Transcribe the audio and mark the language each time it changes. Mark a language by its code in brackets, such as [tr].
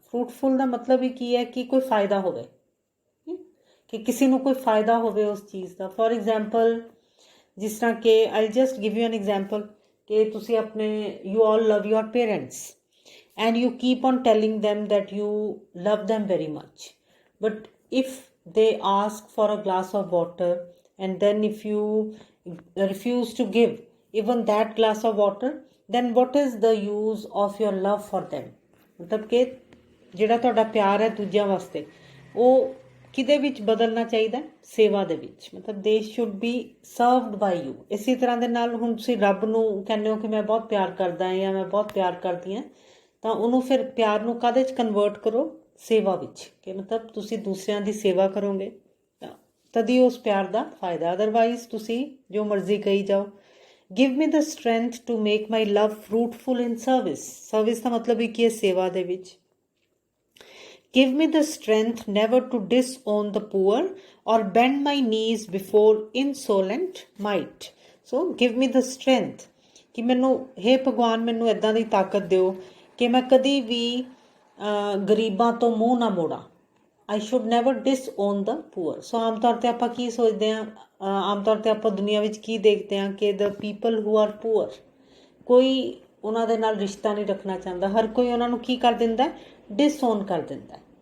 [pa] Fruitful ਦਾ ਮਤਲਬ ਹੀ ਕੀ ਹੈ ਕਿ ਕੋਈ ਫਾਇਦਾ ਹੋਵੇ, ਕਿ ਕਿਸੇ ਨੂੰ ਕੋਈ ਫਾਇਦਾ ਹੋਵੇ ਉਸ ਚੀਜ਼ ਦਾ. [en] for example, [pa] ਜਿਸ ਤਰ੍ਹਾਂ ਕਿ [en] I just give you an example [pa] ਕਿ ਤੁਸੀਂ ਆਪਣੇ [en] You all love your parents and you keep on telling them that you love them very much, but if they ask for a glass of water and then if you refuse to give even that glass of water, then what is the use of your love for them? [pa] ਮਤਲਬ ਕਿ ਜਿਹੜਾ ਤੁਹਾਡਾ ਪਿਆਰ ਹੈ ਦੂਜਿਆਂ ਵਾਸਤੇ ਉਹ ਕਿਹਦੇ ਵਿੱਚ ਬਦਲਣਾ ਚਾਹੀਦਾ, ਸੇਵਾ ਦੇ ਵਿੱਚ. ਮਤਲਬ [en] They should be served by you. [pa] ਇਸੇ ਤਰ੍ਹਾਂ ਦੇ ਨਾਲ ਹੁਣ ਤੁਸੀਂ ਰੱਬ ਨੂੰ ਕਹਿੰਦੇ ਹੋ ਕਿ ਮੈਂ ਬਹੁਤ ਪਿਆਰ ਕਰਦਾ ਹਾਂ ਜਾਂ ਮੈਂ ਬਹੁਤ ਪਿਆਰ ਕਰਦੀ ਹਾਂ, ਤਾਂ ਉਹਨੂੰ ਫਿਰ ਪਿਆਰ ਨੂੰ ਕਾਹਦੇ 'ਚ ਕਨਵਰਟ ਕਰੋ, ਸੇਵਾ ਵਿੱਚ. ਕਿ ਮਤਲਬ ਤੁਸੀਂ ਦੂਸਰਿਆਂ ਦੀ ਸੇਵਾ ਕਰੋਗੇ ਤਾਂ ਤਦ ਹੀ ਉਸ ਪਿਆਰ ਦਾ ਫਾਇਦਾ. ਅਦਰਵਾਈਜ਼ ਤੁਸੀਂ ਜੋ ਮਰਜ਼ੀ ਕਹੀ ਜਾਓ. [en] Give me the strength to make my love fruitful in service. [pa] Service ਦਾ ਮਤਲਬ ਹੀ ਕੀ ਹੈ, ਸੇਵਾ ਦੇ ਵਿੱਚ. [en] Give me the strength never to disown the poor or bend my knees before insolent might. [pa] So [en] give me the strength [pa] ਕਿ ਮੈਨੂੰ, ਹੇ ਭਗਵਾਨ ਮੈਨੂੰ ਇੱਦਾਂ ਦੀ ਤਾਕਤ ਦਿਓ ਕਿ ਮੈਂ ਕਦੀ ਵੀ ਗਰੀਬਾਂ ਤੋਂ ਮੂੰਹ ਨਾ ਮੋੜਾਂ, [en] I should never disown the poor. [pa] ਸੋ ਆਮ ਤੌਰ 'ਤੇ ਆਪਾਂ ਕੀ ਸੋਚਦੇ ਹਾਂ, ਆਮ ਤੌਰ 'ਤੇ ਆਪਾਂ ਦੁਨੀਆ ਵਿੱਚ ਕੀ ਦੇਖਦੇ ਹਾਂ ਕਿ [en] the people who are poor, [pa] ਕੋਈ ਉਹਨਾਂ ਦੇ ਨਾਲ ਰਿਸ਼ਤਾ ਨਹੀਂ ਰੱਖਣਾ ਚਾਹੁੰਦਾ, ਹਰ ਕੋਈ ਉਹਨਾਂ ਨੂੰ ਕੀ ਕਰ ਦਿੰਦਾ, ਡਿਸਓਨ ਕਰ ਦਿੰਦਾ।